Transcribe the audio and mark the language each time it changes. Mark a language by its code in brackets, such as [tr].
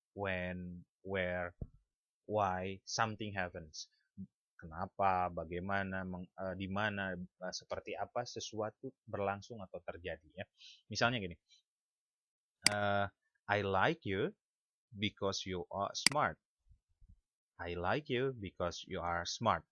[en] when, where, why something happens. [id] Kenapa, bagaimana, di mana, seperti apa sesuatu berlangsung atau terjadi ya. Misalnya gini, [en] I like you because you are smart. I like you because you are smart.